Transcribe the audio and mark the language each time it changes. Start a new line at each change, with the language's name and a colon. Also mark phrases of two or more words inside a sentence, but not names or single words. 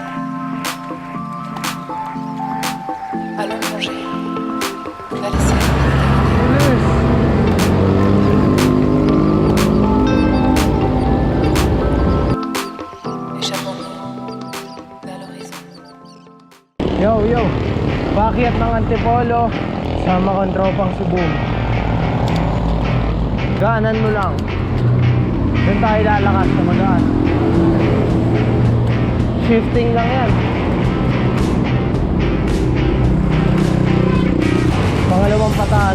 French: Allons plonger vers les ciels de Méditerranée. Échappons-nous vers l'horizon.
Filipino: Yo, paakyat ng Antipolo sama kong tropang si Boom. Gaanan mo lang. Doon tayo lalakas na magaan. Shifting lang yan. Pangalawang pataas.